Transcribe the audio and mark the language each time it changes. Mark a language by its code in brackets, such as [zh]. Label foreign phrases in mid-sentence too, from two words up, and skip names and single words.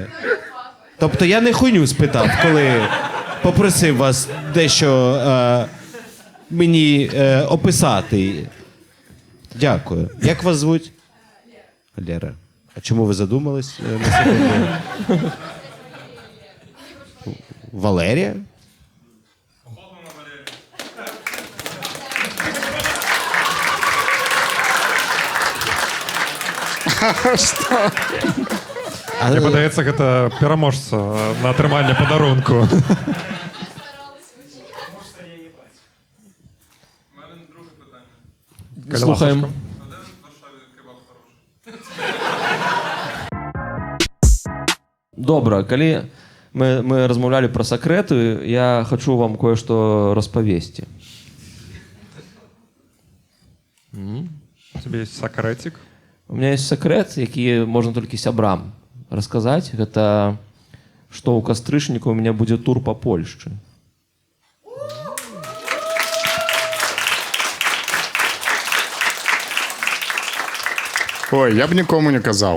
[uk] Тобто я не хуйню спитав, коли попросив вас дещо мені описати. Дякую. Як вас звуть? Лера. А чому ви задумались на секунду? Валерія? [be] Мне падаецца, гэта пераможца на атрыманне падарунку. [uk] У мене друге питання. Слухаємо. А де в Варшаві кебаб хороший? [be] Добра, калі мы размаўлялі пра сакрэты, я хачу вам кое-што распавесці. [ru] У тебя есть сакрэтик? У меня есть сакрэт, [be] які можна толькі сябрам расказаць. Гэта што ў кастрычніку [ru] у меня [be] будзе тур па Польшчы. [uk] Ой, я б нікому не казаў.